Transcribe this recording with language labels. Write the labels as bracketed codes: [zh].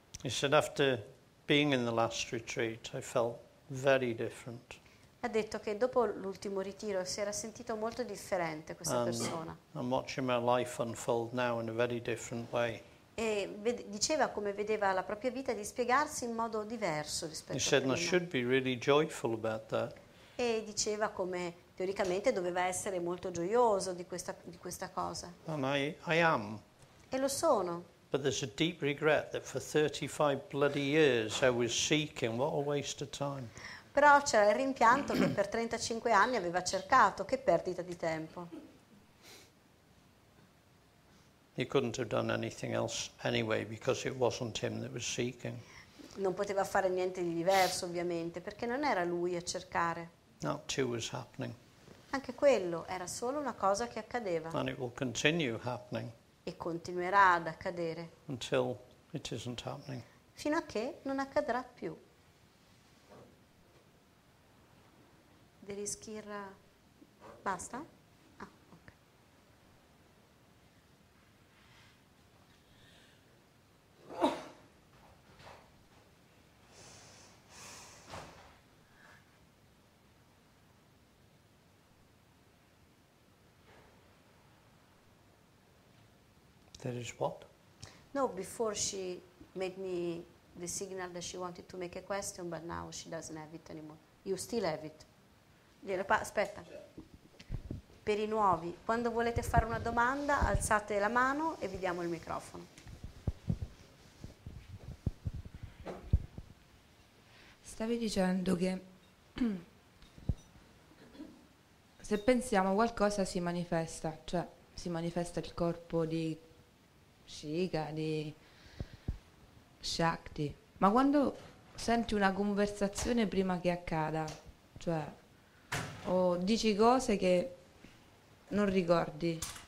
[en] He said, after being in the last retreat, I felt very different. [it] Ha detto che dopo l'ultimo ritiro si era sentito molto differente questa persona. [en] I'm watching my life unfold now in a very different way. [it] E diceva come vedeva la propria vita dispiegarsi in modo diverso [en] He [it] rispetto a [en] said, and I [it] prima. [en] should be really joyful about that. [it] E diceva come teoricamente doveva essere molto gioioso di questa cosa. [en] And I am. [it] E lo sono. [en] But there's a deep regret that for 35 bloody years I was seeking. What a waste of time. [it] Però c'era il rimpianto che per 35 anni aveva cercato, che perdita di tempo. [en] He couldn't have done anything else anyway because it wasn't him that was seeking. [it] Non poteva fare niente di diverso ovviamente, perché non era lui a cercare. [en] That too was happening. [it] Anche quello era solo una cosa che accadeva [en] And it will continue happening [it] e continuerà ad accadere [en] until it isn't happening. [it] fino a che non accadrà più. Derischirra, basta? Ah, ok. [en] There is what? No, before she made me the signal that she wanted to make a question, but now she doesn't have it anymore. You still have it. [it] Aspetta. Per i nuovi, quando volete fare una domanda, alzate la mano e vi diamo il microfono. Stavi dicendo che se pensiamo qualcosa si manifesta, cioè si manifesta il corpo di Shiga, di Shakti, ma quando senti una conversazione prima che accada, cioè o dici cose che non ricordi.